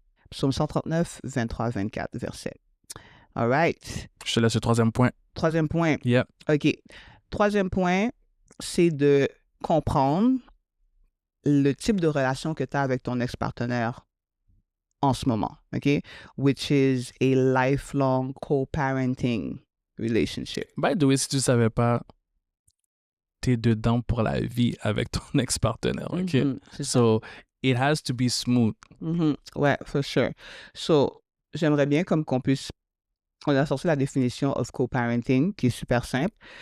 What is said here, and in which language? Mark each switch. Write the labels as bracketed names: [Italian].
[French] Psaume 139, 23, 24 versets. [English] All right. [French] Je te laisse le troisième point. Troisième point. [English] Yeah. OK. [French] Troisième point, c'est de comprendre le type de relation que tu as avec ton ex-partenaire en ce moment, OK? [English] Which is a lifelong co-parenting relationship. By the way, [French] si tu ne savais pas, tu es dedans pour la vie avec ton ex-partenaire, OK? [English] So, it has to be smooth. [French] Ouais, [English] for sure. So, [French] j'aimerais bien comme on a sorti la définition [English] of co-parenting, [French] qui est super simple.